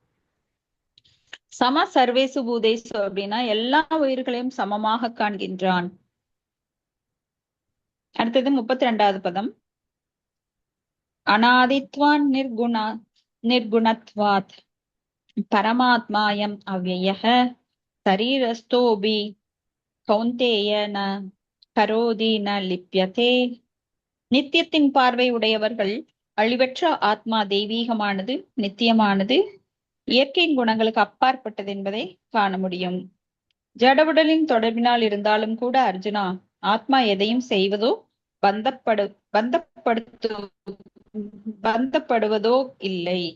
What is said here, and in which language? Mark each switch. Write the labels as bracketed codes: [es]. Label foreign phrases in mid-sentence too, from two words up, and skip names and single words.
[sa] समं सर्वेषु भूतेषु [ta] அப்படின்னா எல்லா உயிர்களையும் சமமாக காண்கின்றான். அடுத்தது 32வது பதம். [sa] अनादित्वात् निर्गुणत्वात् परमात्मायम् अव्ययः शरीरस्थोऽपि कौन्तेय न करोति न लिप्यते. [ta] நித்தியத்தின் பார்வை உடையவர்கள் அழிவற்ற ஆத்மா தெய்வீகமானது, நித்தியமானது, இயற்கையின் குணங்களுக்கு அப்பாற்பட்டது என்பதை காண முடியும். ஜடவுடலின் தொடர்பினால் இருந்தாலும் கூட அர்ஜுனா, ஆத்மா எதையும் செய்வதோ பந்தப்படுவதோ இல்லை.